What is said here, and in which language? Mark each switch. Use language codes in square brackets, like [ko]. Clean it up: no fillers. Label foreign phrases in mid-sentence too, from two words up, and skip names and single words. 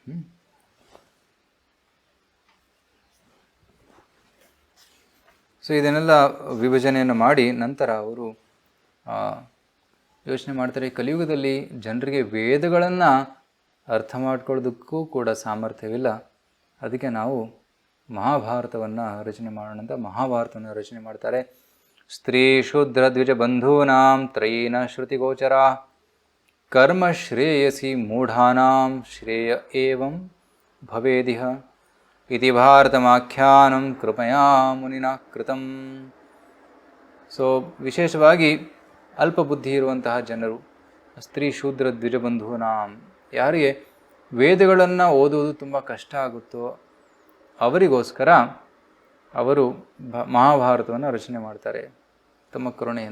[kn] ಸೊ ಇದನ್ನೆಲ್ಲ ವಿಭಜನೆಯನ್ನು ಮಾಡಿ ನಂತರ ಅವರು ಯೋಚನೆ ಮಾಡ್ತಾರೆ, ಕಲಿಯುಗದಲ್ಲಿ ಜನರಿಗೆ ವೇದಗಳನ್ನು ಅರ್ಥ ಮಾಡ್ಕೊಳ್ಳೋದಕ್ಕೂ ಕೂಡ ಸಾಮರ್ಥ್ಯವಿಲ್ಲ, ಅದಕ್ಕೆ ನಾವು ಮಹಾಭಾರತವನ್ನು ರಚನೆ ಮಾಡೋಣ ಅಂತ ಮಹಾಭಾರತವನ್ನು ರಚನೆ ಮಾಡ್ತಾರೆ. [sa] ಸ್ತ್ರೀ ಶೂದ್ರ ದ್ವಿಜ ಬಂಧೂನಾಂ ತ್ರಯೀನ ಶ್ರುತಿಗೋಚರ ಕರ್ಮ ಶ್ರೇಯಸಿ ಮೂಢಾನಾಂ ಶ್ರೇಯ ಏವಂ ಭವೇದಿಹ ಇತಿ ಭಾರತಮಾಖ್ಯಾನಂ ಕೃಪಯಾ ಮುನಿನ ಕೃತಂ. [kn] ಸೊ ವಿಶೇಷವಾಗಿ ಅಲ್ಪ ಬುದ್ಧಿ ಇರುವಂತಹ ಜನರು, [sa] ಸ್ತ್ರೀ ಶೂದ್ರ ದ್ವಿಜಬಂಧೂನಾಂ, [kn] ಯಾರಿಗೆ ವೇದಗಳನ್ನು ಓದುವುದು ತುಂಬ ಕಷ್ಟ ಆಗುತ್ತೋ ಅವರಿಗೋಸ್ಕರ ಅವರು ಮಹಾಭಾರತವನ್ನು ರಚನೆ ಮಾಡ್ತಾರೆ ತಮ್ಮ ಕರುಣೆಯಿಂದ.